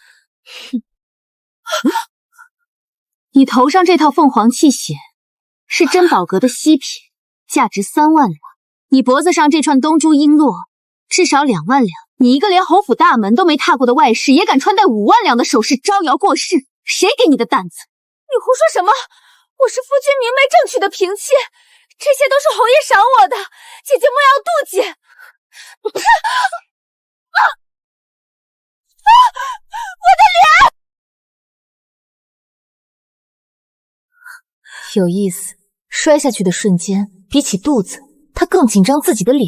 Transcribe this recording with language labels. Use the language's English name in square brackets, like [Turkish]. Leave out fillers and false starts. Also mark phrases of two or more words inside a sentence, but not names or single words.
[Chinese] 你頭上這套鳳凰器械是珍寶閣的稀品，價值3萬兩。你脖子上這串東珠瓔珞至少2萬兩。你一個連侯府大門都沒踏過的外室，也敢穿戴5萬兩的首飾招搖過市，誰給你的膽子？你胡說什麼？我是夫君明媒正娶的平妻，這些都是侯爺賞我的，姐姐莫要妒忌。我的臉！有意思，摔下去的瞬间，比起肚子，他更緊張自己的臉。